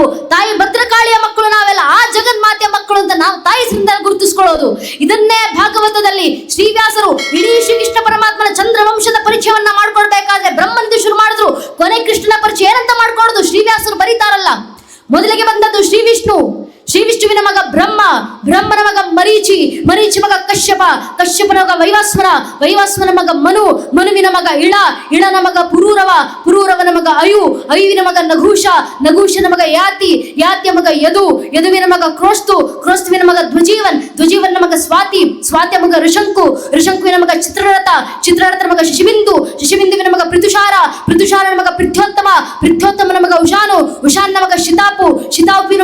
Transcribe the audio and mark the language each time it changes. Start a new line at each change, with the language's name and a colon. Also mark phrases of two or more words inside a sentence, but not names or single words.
Kannada: ತಾಯಿ ಭದ್ರಕಾಳಿಯ ಮಕ್ಕಳು ನಾವೆಲ್ಲ, ಆ ಜಗನ್ಮಾತೆಯ ಮಕ್ಕಳು ಅಂತ ನಾವು ತಾಯಿ ಹೆಸರಿಂದಲೇ ಗುರುತಿಸ್ಕೊಳ್ಳೋದು. ಇದನ್ನೇ ಭಾಗವತದಲ್ಲಿ ಶ್ರೀವ್ಯಾಸರು ಇಡೀ ಶ್ರೀಕೃಷ್ಣ ಪರಮಾತ್ಮನ ಚಂದ್ರವಂಶದ ಪರಿಚಯವನ್ನ ಮಾಡ್ಕೊಳ್ಬೇಕಾದ್ರೆ ಬ್ರಹ್ಮನಿಂದ ಶುರು ಮಾಡಿದ್ರು. ಕೊನೆ ಕೃಷ್ಣನ ಪರಿಚಯ ಏನಂತ ಮಾಡ್ಕೊಳ್ಳೋದು ಶ್ರೀವ್ಯಾಸರು ಬರೀತಾರಲ್ಲ. ಮೊದಲಿಗೆ ಬಂದದ್ದು ಶ್ರೀ ವಿಷ್ಣು, ಶ್ರೀ ವಿಷ್ಣುವಿನ ಮಗ ಬ್ರಹ್ಮ, ಬ್ರಹ್ಮನ ಮಗ ಮರೀಚಿ, ಮರೀಚಿ ಮಗ ಕಶ್ಯಪ, ಕಶ್ಯಪನ ಮಗ ವೈವಾಸ್ವನ, ವೈವಾಸ್ವನ ಮಗ ಮನು, ಮನುವಿನ ಮಗ ಇಳ, ಇಳನ ಮಗ ಪುರೂರವ, ಪುರೂರವನ ಮಗ ಅಯು, ಅಯುವಿನ ಮಗ ನಘೂಷ, ನಘೂಷನ ಮಗ ಯಾತಿ, ಯಾತಿಯ ಮಗ ಯದು, ಯದುವಿನ ಮಗ ಕ್ರೋಸ್ತು, ಕ್ರೋಸ್ತುವಿನ ಮಗ ಧ್ವಜೀವನ್, ಧ್ವಜೀವನ ಮಗ ಸ್ವಾತಿ, ಸ್ವಾತಿಯ ಮಗ ಋಷಂಕು, ಋಷಂಕುವಿನ ಮಗ ಚಿತ್ರರಥ, ಚಿತ್ರರಥನ ಮಗ ಶಶಿಬಿಂದು, ಶಶಿಬಿಂದುವಿನ ಮಗ ಪೃಥುಷಾರ, ಪೃಥುಷಾರನ ಮಗ ಪೃಥ್ಯೋತ್ತಮ, ಪೃಥ್ಯೋತ್ತಮನ ಮಗ ಉಷಾನು, ಉಷಾನ್ನ ಮಗ ಶಿತಾಪು, ಶಿತಾಪುವಿನ